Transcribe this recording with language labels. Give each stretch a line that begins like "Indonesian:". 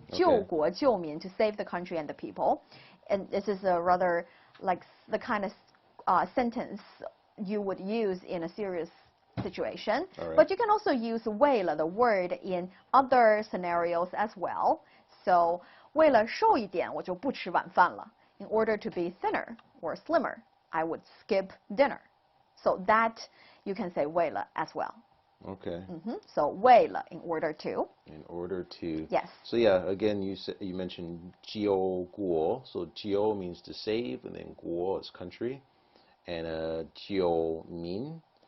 Chinese: 救国救民,
English: to save the country and the people. And this is a rather like the kind of sentence you would use in a serious situation. Right. But you can also use 为了 the word in other scenarios as well.
Chinese: So 为了瘦一点我就不吃晚饭了.
English: In order to be thinner or slimmer, I would skip dinner. So that you can say 为了 as well. Okay. So 为了 in order to. In order to. Yes. So yeah, again, you mentioned 救国. So 救 means to save, and then 国 is country, and 救民.